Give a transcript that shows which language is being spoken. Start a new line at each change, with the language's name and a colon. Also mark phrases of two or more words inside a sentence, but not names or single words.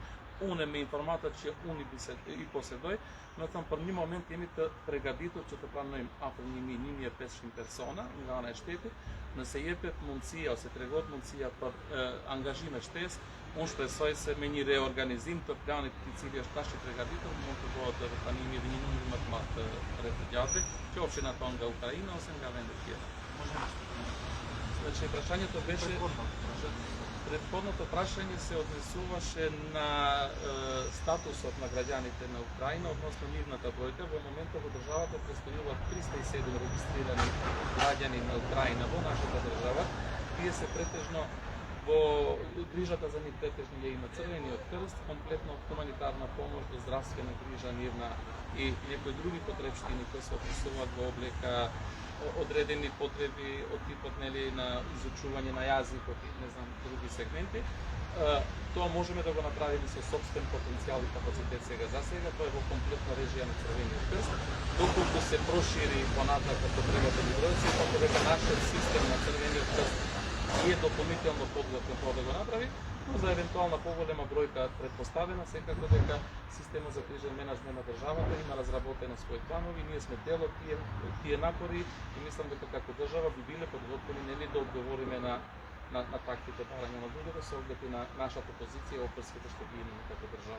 Albanian: Unë me informatat që unë i posedoj, do të thënë për një moment jemi të përgatitur që të pranojmë afër 1.000-1.500 persona nga ana e shtetit. Nëse jepet mundësia ose tregohet mundësia për angazhim e shtesë, unë shpresoj se me një reorganizim të planit i cili është tash i përgatitur, mund të bëhet rrëfanimi dhe një numër më të madh të refugjatëve, qofshin ato nga Ukraina ose nga vende tjera.
Macedonian: Значи прашањето беше Предходното прашање се однесуваше на статусот на граѓаните на Украина, односно нивната бројка. Во моментот во државата престојуваат 307 регистрирани граѓани на Украина во нашата држава. Тие се претежно во грижата за нив претежно е и на Црвениот крст, комплетно од хуманитарна помош до здравствена грижа нивна и некои други потребштини кои се однесуваат во облека одредени потреби од типот на изучување на јазикот и не знам други сегменти. Тоа можеме да го направиме со собствен потенцијал и капацитет сега. За сега тоа е во комплетна режија на Црвениот крст. Доколку се прошири понатака потребата ни број, сепак дека нашиот систем на Црвениот крст е дополнително подготвен тоа да го направи, но за евентуална поголема бројка претпоставена, секако дека системот за крижен менеджмент на државата има разработено своји планови, ние сме дел од тие напори и мислам дека како држава би биле подготвени нели да одговориме на таквите барања на луѓето со оглед на нашата позиција и опрските што ги имаме како држава.